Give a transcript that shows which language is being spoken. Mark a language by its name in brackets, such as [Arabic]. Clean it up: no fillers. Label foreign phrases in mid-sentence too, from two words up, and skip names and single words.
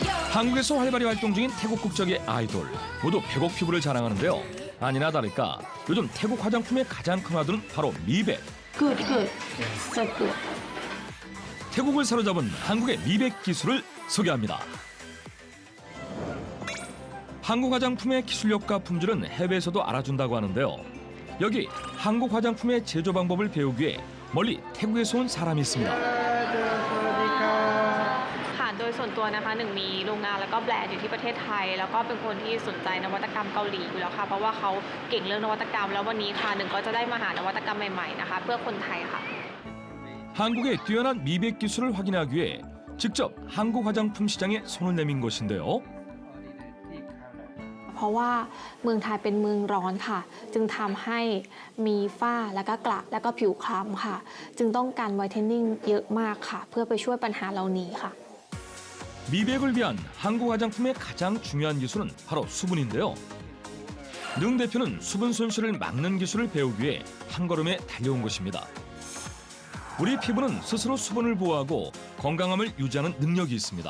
[Korean] 한국에서 활발히 활동 중인 태국 국적의 아이돌. 모두 백옥 피부를 자랑하는데요. 아니나 다를까 요즘 태국 화장품의 가장 큰 화두는 바로 미백. [English] Good. So good. [Korean] 태국을 사로잡은 한국의 미백 기술을 소개합니다. 한국 화장품의 기술력과 품질은 해외에서도 알아준다고 하는데요. 여기 한국 화장품의 제조 방법을 배우기 위해 멀리 태국에서 온 사람이 있습니다. [Thai] ค่ะโดยส่วนตัวนะคะหนึ่งมีโรงงานแล้วก็แบรนด์อยู่ที่ประเทศไทยแล้วก็เป็นคนที่สนใจนวัตกรรมเกาหลีอยู่แล้วค่ะเพราะว่าเขาเก่งเรื่องนวัตกรรมแล้ววันนี้ค่ะหนึ่งก็จะได้มาหานวัตกรรมใหม่ๆนะคะเพื่อคนไทยค่ะ [Korean] 한국의 뛰어난 미백 기술을 확인하기 위해 직접 한국 화장품 시장에 손을 내민 것인데요. [Thai] เพราะว่าเมืองไทยเป็นเมืองร้อนค่ะ จึงทำให้มีฝ้าแล้วก็กระแล้วก็ผิวคล้ำค่ะ จึงต้องการไวท์เทนนิ่งเยอะมากค่ะ เพื่อไปช่วยปัญหาเหล่านี้ค่ะ [Korean] 미백을 위한 한국 화장품의 가장 중요한 기술은 바로 수분인데요. 능 대표는 수분 손실을 막는 기술을 배우기 위해 한 걸음에 달려온 것입니다. 우리 피부는 스스로 수분을 보호하고 건강함을 유지하는 능력이 있습니다.